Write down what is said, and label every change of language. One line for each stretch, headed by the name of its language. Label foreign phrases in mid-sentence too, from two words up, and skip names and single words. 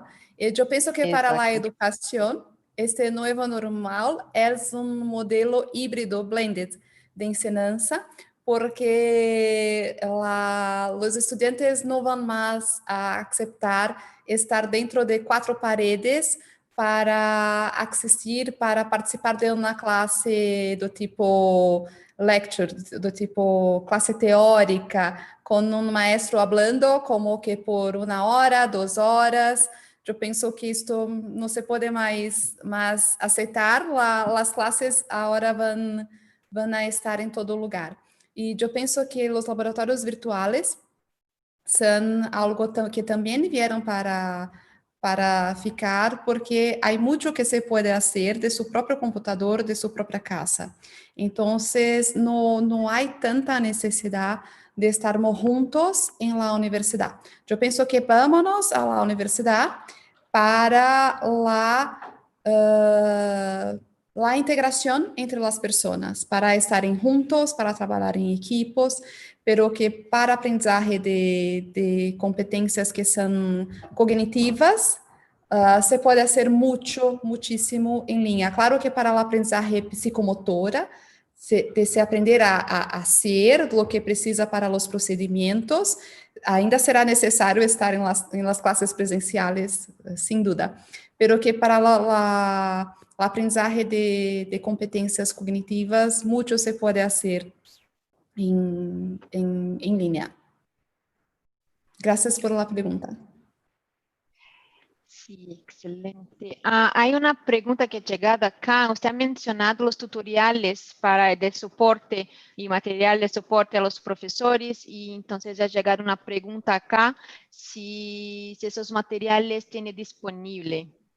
Spanish: Y yo pienso que para la Exacto. educación, este nuevo normal es un modelo híbrido, blended, de enseñanza, porque los estudiantes no van más a aceptar estar dentro de cuatro paredes
Portuguese: para assistir, para participar de uma classe do tipo lecture, do tipo classe teórica, com um maestro hablando como que por 1 hora, 2 horas. Eu penso que isto não se pode mais aceitar. As classes agora vão a estar em todo lugar. E eu penso que os laboratórios virtuais são algo que também vieram para ficar, porque há muito que se pode fazer de seu próprio computador, de sua própria casa. Então, não há tanta necessidade de estarmos juntos em la universidade. Eu penso que
Spanish: vámonos a la universidade para la integración entre las personas, para estar juntos,
Portuguese: para trabalhar em equipos,
Spanish: pero que para aprendizaje de
Portuguese: competências que são cognitivas, se pode fazer muitíssimo em linha. Claro que para a aprendizagem psicomotora, se aprender a ser lo que precisa para os procedimentos, ainda será necessário estar em
Spanish: las classes presenciales,
Portuguese: sem dúvida. Pero que para a aprendizagem de competências cognitivas, muito se pode fazer
Spanish: en línea. Gracias por la pregunta. Sí, excelente. Hay una pregunta que ha llegado acá. Usted ha mencionado los tutoriales para de soporte y material de soporte a los profesores y entonces ha llegado una pregunta acá si esos materiales tiene disponible.